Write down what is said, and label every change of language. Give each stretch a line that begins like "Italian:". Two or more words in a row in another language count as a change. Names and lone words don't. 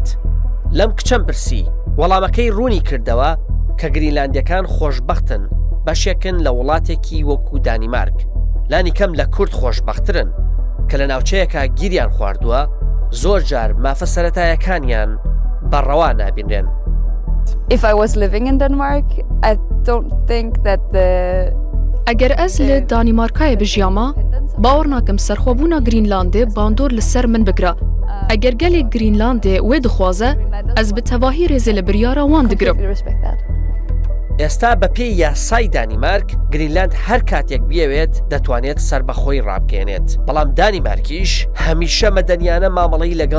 Central Kurdish: لەم کچەم پرسی وەڵامەکەی ڕوونی کردەوە کە گرینلاندیەکان خۆشبەختن بەشێکن لە وڵاتێکی وەکو دانیمارک لانی کەم لە کورد خۆشبەخترن کە لە ناوچەیەکە گیریان خواردووە زۆر جار مافە سەرەتایەکانیان بەڕەوا نابینرێن.
English: If I was living in Denmark, I don't think that
Kurdish: ئەگەر ئەس لە دانیمارکایە بژیاما باوەڕ ناکەم سەرخۆبوونا گرینلاندێ باندۆر لەسەر من بگرە. ئەگەر گەلێک گرینلاندێ وێ دخوازە ئەس بە تەواهی رێزێ لە بریارە وان دەگرم.
Central Kurdish: ئێستا بە پێی یاسای دانیمارک گرینلاند هەر کاتێک بیەوێت دەتوانێت سربەخۆی ڕابکێنێت بەڵام دانیمارکیش هەمیشە مەدەنیانە مامەڵەی لەگەڵ